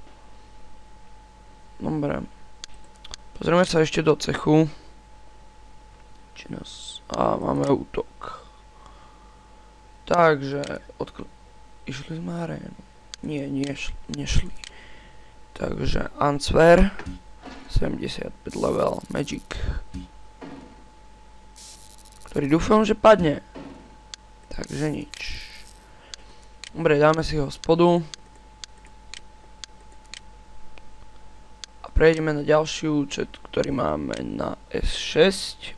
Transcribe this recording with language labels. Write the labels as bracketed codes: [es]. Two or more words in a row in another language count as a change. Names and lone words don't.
[sk] Dobre. Pozrieme sa ešte do cechu. Či nás... máme útok. Takže... Išli sme arénu. Nie, nešli. Takže Answer. 75 level. Magic. Ktorý dúfam, že padne. Takže nič. Dobre, dáme si ho spodu. A prejdeme na ďalší účet, ktorý máme na S6.